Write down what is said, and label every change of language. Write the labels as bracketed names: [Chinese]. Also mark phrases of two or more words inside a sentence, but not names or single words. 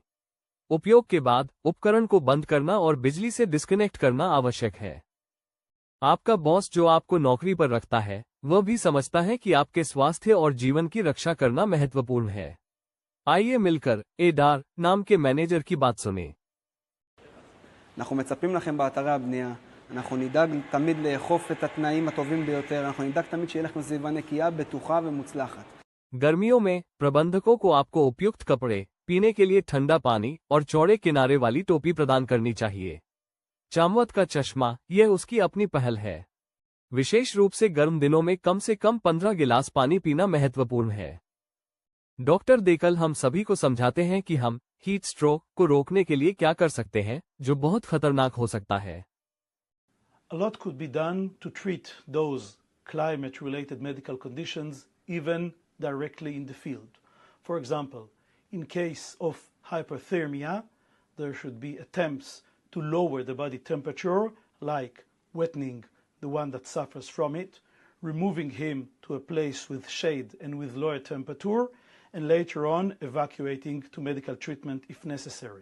[Hindi] उपयोग के बाद उपकरण को बंद करना और बिजली से डिस्कनेक्ट करना आवश्यक है। आपका बॉस जो आपको नौकरी पर रखता है वह भी समझता है कि आपके स्वास्थ्य और जीवन की रक्षा करना महत्वपूर्ण है। आइए मिलकर एडार नाम के मैनेजर की बात सुनें। [Hebrew] אנחנו מצפים לכם באתרי הבנייה. אנחנו נדאג תמיד לאכוף את התנאים הטובים ביותר. אנחנו נדאג תמיד שיהיה לכם סביבה נקייה, בטוחה ומוצלחת. [Hindi] गर्मियों में प्रबंधकों को आपको उपयुक्त कपड़े, पीने के लिए ठंडा पानी और चौड़े किनारे वाली टोपी प्रदान करनी चाहिए। चामवत का चश्मा, यह उसकी अपनी पहल है। विशेष रूप से गर्म दिनों में कम से कम 15 गिलास पानी पीना महत्वपूर्ण है। डॉक्टर देकल हम सभी को समझाते हैं कि हम [English] heat stroke [Hindi] को रोकने के लिए क्या कर सकते हैं जो बहुत खतरनाक हो सकता है। [English] A lot could be done to treat those climate-related medical conditions even directly in the field. For example, in case of hyperthermia, there should be attempts to lower the body temperature, like wetting the one that suffers from it, removing him to a place with shade and with lower temperature, and later on evacuating to medical treatment if necessary.